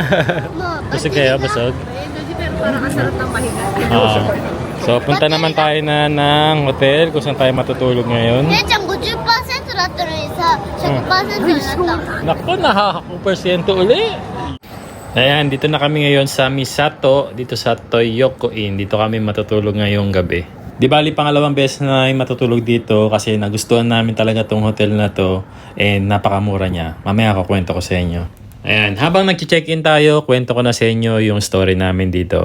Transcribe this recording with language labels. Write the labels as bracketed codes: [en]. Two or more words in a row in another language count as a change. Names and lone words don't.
[tl] Busog kayo? Busog? Parang ang sarap ng pahinga. So, punta naman tayo na ng hotel kung saan tayo matutulog ngayon. [ja] 姉ちゃん50%だったのにさ、100% になった。 [tl] Naku, nakaka-persyento uli! Ayan, dito na kami ngayon sa Misato, dito sa Toyoko Inn. Dito kami matutulog ngayong gabi. Di bali, pangalawang beses na matutulog dito kasi nagustuhan namin talaga tong hotel na to and napakamura niya. Mamaya ako kwento ko sa inyo. Ayan, habang nag-check-in tayo, kwento ko na sa inyo yung story namin dito.